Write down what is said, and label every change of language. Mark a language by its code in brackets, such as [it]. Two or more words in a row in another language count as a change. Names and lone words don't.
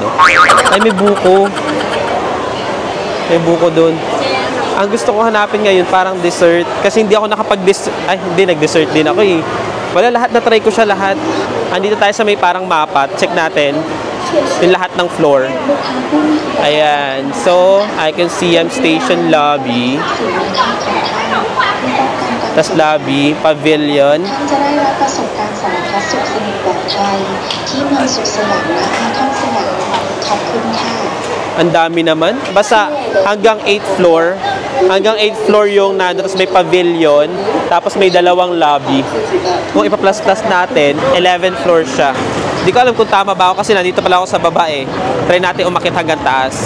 [tl] Ay, may buko. May buko doon. Ang gusto ko hanapin ngayon, parang dessert. Kasi hindi ako nakapag-dessert. Ay, hindi, nag-dessert din ako eh. Wala, lahat na-try ko siya lahat. Andito tayo sa may parang mapa. Check natin yung lahat ng floor. Ayan. [en] So, I can see station lobby. [tl] Tas lobby, pavilion. [th] ท่านจะได้รับประสบการณ์สารพัดสุขสนุกแบบไทยที่เมืองสุขสยามและไอคอนสยามขอบคุณค่ะ [tl] Ang dami naman. Basta hanggang 8th floor. Hanggang 8th floor yung nandun. Tapos may pavilion. Tapos may dalawang lobby. Kung ipa-plus-plus natin, 11th floor siya. Hindi ko alam kung tama ba ako kasi nandito pala ako sa baba eh. Try natin umakit hanggang taas.